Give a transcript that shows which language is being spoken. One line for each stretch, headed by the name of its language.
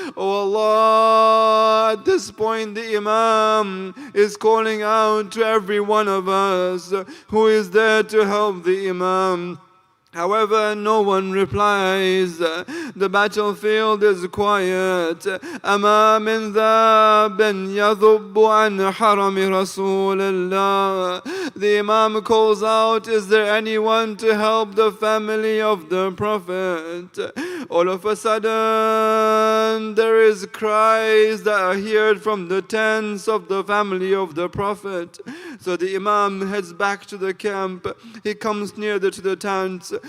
English: Oh Allah, at this point the Imam is calling out to every one of us who is there to help the Imam. However, no one replies. The battlefield is quiet.
Arabic: أما من ذاب يذب عن حرم رسول الله.
English: The Imam calls out, is there anyone to help the family of the Prophet? All of a sudden, there is cries that are heard from the tents of the family of the Prophet. So the Imam heads back to the camp. He comes nearer to the tents.